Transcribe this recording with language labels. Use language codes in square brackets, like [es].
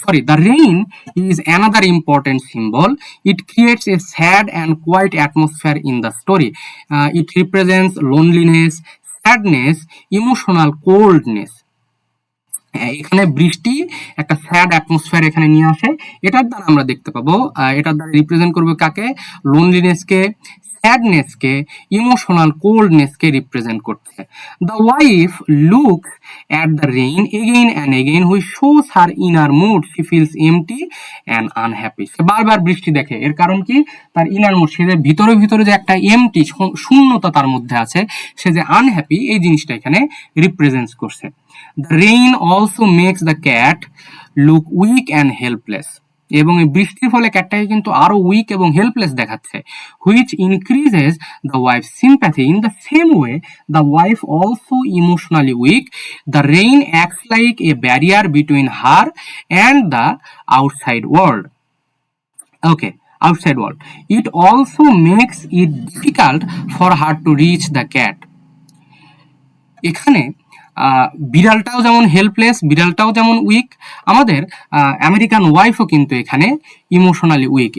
[en] The rain is another important symbol. It creates a sad and quiet atmosphere in the story. It represents loneliness, sadness, emotional coldness. [bn] এখানে বৃষ্টি একটা sad atmosphere এখানে নিয়ে আসে। এটার দ্বারা আমরা দেখতে পাবো, এটার দ্বারা রিপ্রেজেন্ট করবে কাকে? লোনলিনেসকে, স্যাডনেসকে, ইমোশনাল কোল্ডনেসকে রিপ্রেজেন্ট করছে। [en] The wife looks at the rain again and again, which shows her inner mood. She feels empty and unhappy. [bn] সে বারবার বৃষ্টি দেখে, এর কারণ কি? তার ইনার মুড, সে যে ভিতরে ভিতরে যে একটা এমটি শূন্যতা তার মধ্যে আছে, সে যে আনহ্যাপি, এই জিনিসটা এখানে রিপ্রেজেন্ট করছে। [en] The rain also makes the cat look weak and helpless. [bn] এবং এই বৃষ্টির ফলে ক্যাটটাকে কিন্তু আরো উইক এবং হেল্পলেস দেখাচ্ছে। [en] which increases the wife's sympathy. In the same way, the wife also emotionally weak. The rain acts like a barrier between her and the outside world. Okay, outside world. It also makes it difficult for her to reach the cat. [bn] এখানে বিড়ালটাও যেমন helpless, বিড়ালটাও যেমন week, আমাদের American ওয়াইফও কিন্তু এখানে emotionally week.